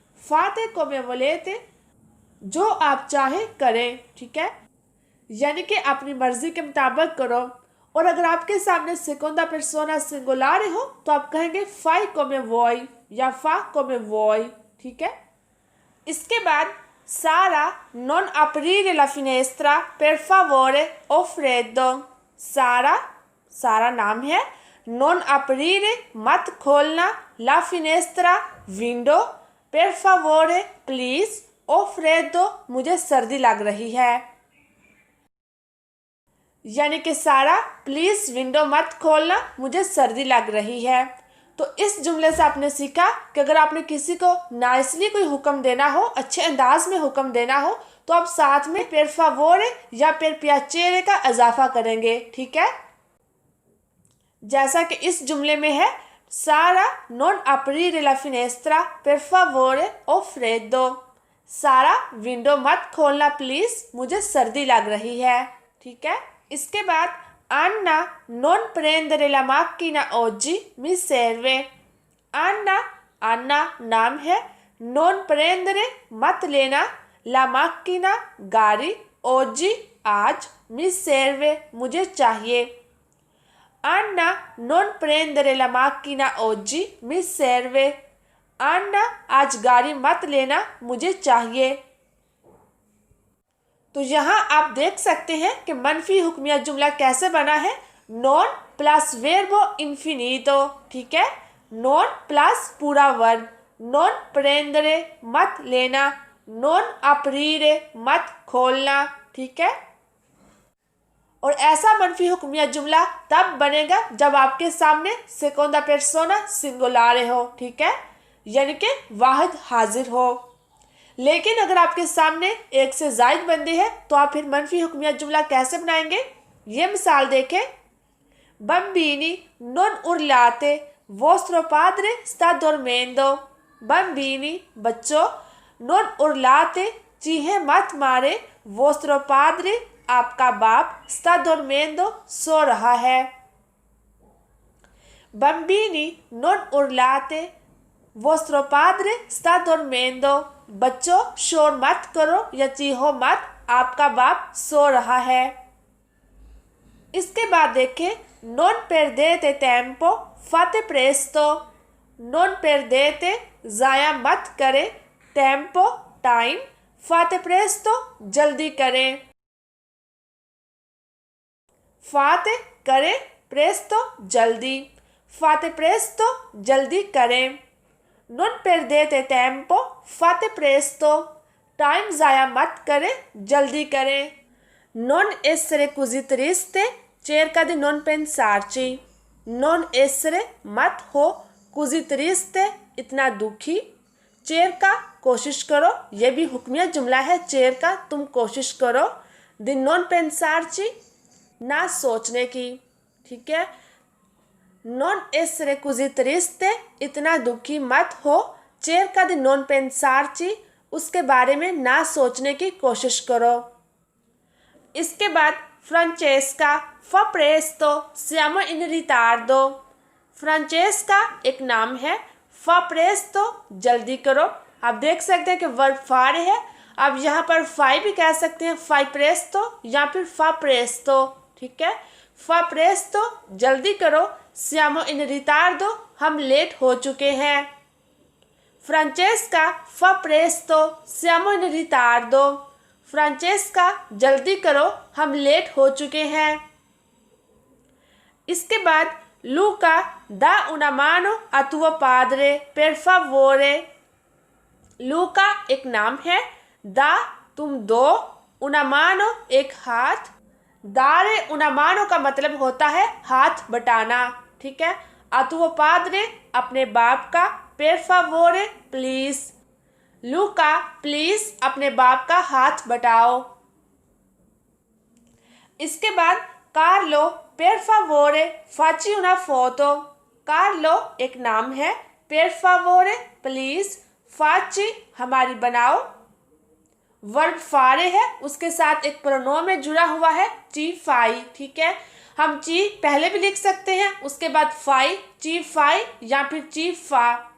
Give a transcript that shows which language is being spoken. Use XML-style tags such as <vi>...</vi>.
<it>फाते कोमे वोलेते</it> <hi>जो आप चाहें करें, ठीक है, यानी कि अपनी मर्जी के मुताबिक करो। और अगर आपके सामने सेकोंदा पर्सोना सिंगुलारे हो तो आप कहेंगे</hi> <it>फाई कोमे वोई</it> <hi>या</hi> <it>फा कोमे वोई,</it> <hi>ठीक है। इसके बाद</hi> <it>सारा नॉन aprire la finestra per favore o freddo।</it> <hi>सारा, सारा नाम है,</hi> <it>नॉन aprire</it> <hi>मत खोलना,</hi> <it>la finestra</it> <hi>window,</hi> <it>per favore</it> <hi>please,</hi> <it>o freddo</it> <hi>मुझे सर्दी लग रही है, यानी कि सारा प्लीज़ विंडो मत खोलना, मुझे सर्दी लग रही है। तो इस जुमले से आपने सीखा कि अगर आपने किसी को नाइसली कोई हुक्म देना हो, अच्छे अंदाज में हुक्म देना हो, तो आप साथ में</hi> <it>per favore</it> <hi>या</hi> <it>per piacere</it> <hi>का इजाफा करेंगे, ठीक है। जैसा कि इस जुमले में है,</hi> <it>सारा non aprire la finestra per favore o freddo।</it> <hi>सारा विंडो मत खोलना प्लीज़, मुझे सर्दी लग रही है, ठीक है। इसके बाद</hi> <it>Anna non prendere la macchina oggi mi serve।</it> <hi>Anna, Anna नाम है,</hi> <it>non prendere</it> <hi>मत लेना,</hi> <it>la macchina</it> <hi>गाड़ी, oggi आज,</hi> <it>mi serve</it> <hi>मुझे चाहिए।</hi> <it>Anna non prendere la macchina oggi mi serve।</it> <hi>Anna आज गाड़ी मत लेना, मुझे चाहिए। तो यहाँ आप देख सकते हैं कि मनफी हुक्मिया जुमला कैसे बना है,</hi> <it>नॉन प्लस वेर्बो इन्फिनीतो,</it> <hi>ठीक है। नॉन प्लस पूरा वर्ब,</hi> <it>नॉन प्रेंदरे</it> <hi>मत लेना,</hi> <it>नॉन अपरीरे</it> <hi>मत खोलना, ठीक है। और ऐसा मनफी हुक्मिया जुमला तब बनेगा जब आपके सामने</hi> <it>सेकोंदा पर्सोना सिंगुलारे</it> <hi>हो, ठीक है, यानी कि वाहिद हाजिर हो। लेकिन अगर आपके सामने एक से ज़ायद बंदे हैं तो आप फिर मनफी हुक्मिया जुमला कैसे बनाएंगे? ये मिसाल देखें,</hi> <it>बम्बीनी नॉन उर्लाते vostro padre sta dormendo।</it> <hi>बम्बीनी बच्चों,</hi> <it>नॉन उर्लाते</it> <hi>चीहे मत मारे,</hi> <it>vostro padre</it> <hi>आपका बाप,</hi> <it>sta dormendo</it> <hi>सो रहा है।</hi> <it>बम्बीनी नॉन उर्लाते vostro padre sta dormendo।</it> <hi>बच्चों शोर मत करो या चीहो मत, आपका बाप सो रहा है। इसके बाद देखें,</hi> <it>non perdete tempo fate presto। non perdete</it> <hi>ज़ाया मत करें, tempo टाइम,</hi> <it>fate presto</it> <hi>जल्दी करें। fate करें, presto जल्दी,</hi> <it>fate presto</it> <hi>जल्दी करें।</hi> <it>non perdete tempo fate presto</it> <hi>time ज़ाया मत करें, जल्दी करें।</hi> <it>non essere così triste cerca di non pensarci। non essere</it> <hi>मत हो,</hi> <it>così triste</it> <hi>इतना दुखी, cerca कोशिश करो, ये भी हुक्मिया जुमला है, cerca तुम कोशिश करो,</hi> <it>di non pensarci</it> <hi>ना सोचने की, ठीक है।</hi> <it>non essere così triste</it> <hi>इतना दुखी मत हो,</hi> <it>cerca di non pensarci</it> <hi>उसके बारे में ना सोचने की कोशिश करो। इसके बाद</hi> <it>Francesca fa presto, siamo in ritardo।</it> <hi>फ्रांचेस्का एक नाम है,</hi> <it>fa presto</it> <hi>जल्दी करो। आप देख सकते हैं कि वर्ब फारे है। आप यहाँ पर फाई भी कह सकते हैं,</hi> <it>फाई प्रेस्तो</it> <hi>या फिर</hi> <it>फा प्रेस्तो।</it> <hi>ठीक है,</hi> <it>फा प्रेस्तो</it> <hi>जल्दी करो,</hi> <it>सियामो इन रिटार्डो</it> <hi>हम लेट हो चुके हैं।</hi> <it>फ्रांचेस्का फा प्रेस्तो सियामो इन रिटार्डो।</it> <hi>फ्रांचेस्का जल्दी करो, हम लेट हो चुके हैं। इसके बाद</hi> <it>लूका दा una mano a tuo padre per favore।</it> <hi>लूका एक नाम है, दा तुम दो,</hi> <it>una mano</it> <hi>एक हाथ,</hi> <it>दारे una mano</it> <hi>का मतलब होता है हाथ बटाना। ठीक है,</hi> <it>a tuo padre</it> <hi>अपने बाप का,</hi> <it>per favore</it> <hi>please. Luka please अपने बाप का हाथ बटाओ। इसके बाद</hi> <it>कार्लो per favore facci una foto।</it> <hi>Carlo एक नाम है,</hi> <it>per favore</it> <hi>प्लीज, फाची हमारी बनाओ। वर्ब फारे है, उसके साथ एक प्रोनोम जुड़ा हुआ है ची फाई। ठीक है, हम ची पहले भी लिख सकते हैं, उसके बाद फाई,</hi> <it>ची फाई</it> <hi>या फिर</hi> <it>ची फा।</it>